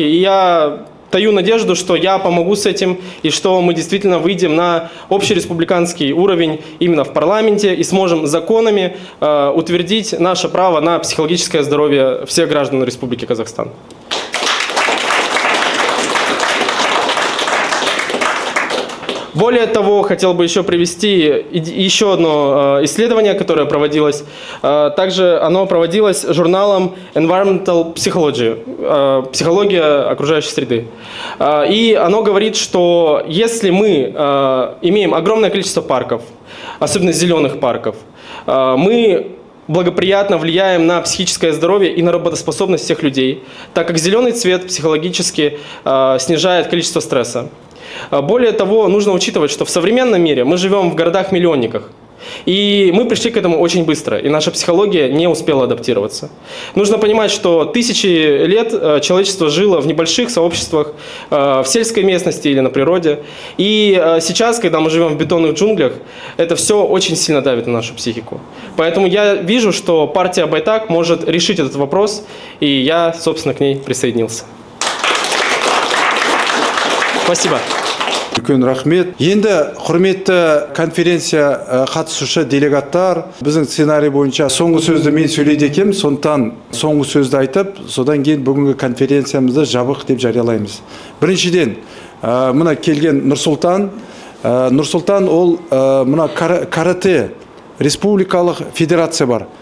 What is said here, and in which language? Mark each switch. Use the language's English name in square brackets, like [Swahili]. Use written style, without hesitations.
[Russian] И я таю надежду, что я помогу с этим и что мы действительно выйдем на общереспубликанский уровень именно в парламенте и сможем законами утвердить наше право на психологическое здоровье всех граждан Республики Казахстан. Более того, хотел бы еще привести еще одно исследование, которое проводилось. Также оно проводилось журналом Environmental Psychology, психология окружающей среды. И оно говорит, что если мы имеем огромное количество парков, особенно зеленых парков, мы благоприятно влияем на психическое здоровье и на работоспособность всех людей, так как зеленый цвет психологически снижает количество стресса. Более того, нужно учитывать, что в современном мире мы живем в городах-миллионниках. И мы пришли к этому очень быстро, и наша психология не успела адаптироваться. Нужно понимать, что тысячи лет человечество жило в небольших сообществах, в сельской местности или на природе. И сейчас, когда мы живем в бетонных джунглях, это все очень сильно давит на нашу психику. Поэтому я вижу, что партия Байтак может решить этот вопрос, и я, собственно, к ней присоединился. Спасибо. [Kazakh] Үлкен рахмет. Енді құрметті конференция қатысушы делегаттар, біздің сценарий бойынша соңғы сөзді мен сөйлейді екем, сондықтан соңғы сөзді айтып, содан кейін бүгінгі конференциямызды жабық деп жариялаймыз. Біріншіден, мына келген Нұрсұлтан ол мына карате республикалық федерация бар.